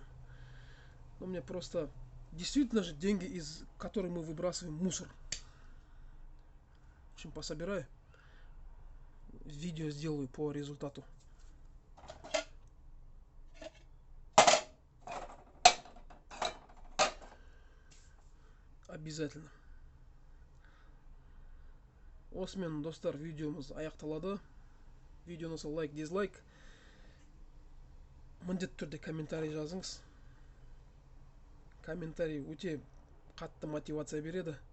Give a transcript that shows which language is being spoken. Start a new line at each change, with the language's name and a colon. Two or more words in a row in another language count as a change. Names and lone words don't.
Russian: Но мне просто действительно же деньги, из которых мы выбрасываем мусор. В общем, пособираю. Видео сделаю по результату. Обязательно.
Kazakh: Осымен, достар, видеомыз аяқталады. Видеоны лайк, дизлайк. Міндетті түрде комментарий жазыңыз. Комментарий өте қатты мотивация береді.